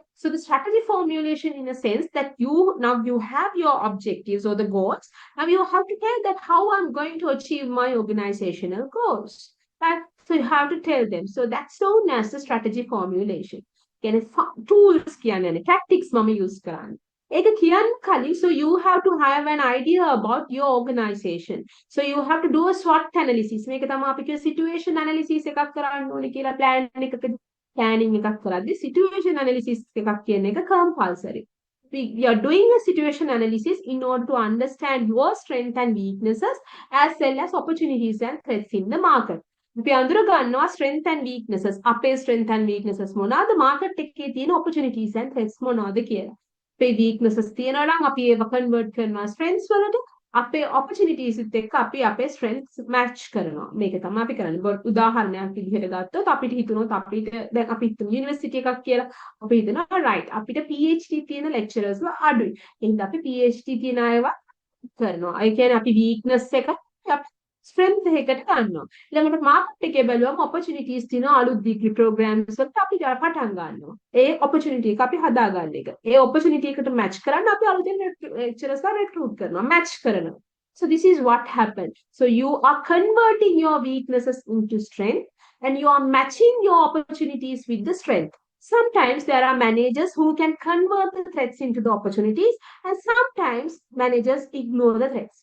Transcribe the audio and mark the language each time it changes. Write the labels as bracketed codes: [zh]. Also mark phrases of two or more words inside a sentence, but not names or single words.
[en] So the strategy formulation in a sense that you have your objectives or the goals. Now you have to tell that how I'm going to achieve my organizational goals. Right? So you have to tell them. So that's known as the strategy formulation. Tools tactics [si] mama use කරන්න. ඒක කියන්න කලින්, [en] so you have to have an idea about your organization. So you have to do a SWOT analysis. [si] මේක තමයි අපි කියන [en] situation analysis [si] එකක් කරන්න ඕනේ කියලා plan එකකදී planning එකක් කරද්දී [en] situation analysis [si] එකක් කියන එක compulsory. [en] We are doing a situation analysis in order to understand your strengths and weaknesses as well as opportunities and threats in the market. [si] අපි අඳුර ගන්නවා [en] strength and weaknesses. [si] අපේ [en] strength and weaknesses [si] මොනවාද, market එකේ තියෙන [en] opportunities and threats [si] මොනවාද කියලා. අපේ weaknesses තියෙනවා නම් අපි ඒව convert කරනවා strengths වලට. අපේ opportunities එක්ක අපි අපේ strengths match කරනවා. මේක තමයි අපි කරන්නේ. උදාහරණයක් විදිහට ගත්තොත් අපිට හිතුනොත් අපිට දැන් අපි යුනිවර්සිටි එකක් කියලා අපි හිතනවා right අපිට PhD තියෙන lecturers ලා අඩුයි. එහෙනම් අපි PhD තියෙන අයව කරනවා. ඒ කියන්නේ අපි weakness එක strength එකකට ගන්නවා. ඊළඟට market එකේ බැලුවම opportunities තියෙන අලුත් [en] degree programs [si] වලට අපි පටන් ගන්නවා. ඒ opportunity එක අපි හදාගන්න එක. ඒ opportunity එකට match කරන්න අපි අලුතෙන් lecturers ලා recruit කරනවා, match කරනවා. [en] So this is what happened. So you are converting your weaknesses into strength and you are matching your opportunities with the strength. Sometimes there are managers who can convert the threats into the opportunities, and sometimes managers ignore the threats.